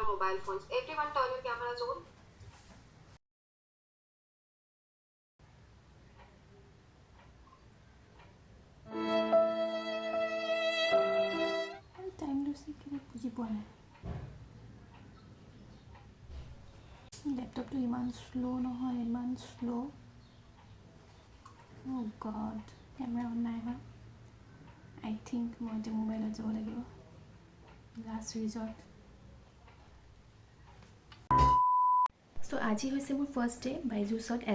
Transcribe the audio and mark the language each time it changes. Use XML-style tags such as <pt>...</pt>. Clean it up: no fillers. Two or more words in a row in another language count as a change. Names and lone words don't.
<en>mobile phones. Everyone turn your cameras on. Time to see</en> <as>কি বুজি পোৱা নাই ল্যাপটপটো ইমান স্লো নহয় ইমান স্লো</as> <en>Oh God camera on</en> <as>নাই হোৱা</as> <en>I think</en> <as>মই এতিয়া মোবাইলত যাব লাগিব</as> <en>last resort so</en> <as>আজি হৈছে মোৰ</as> <en>first day</en> <as>বাইজুছত এজ</as>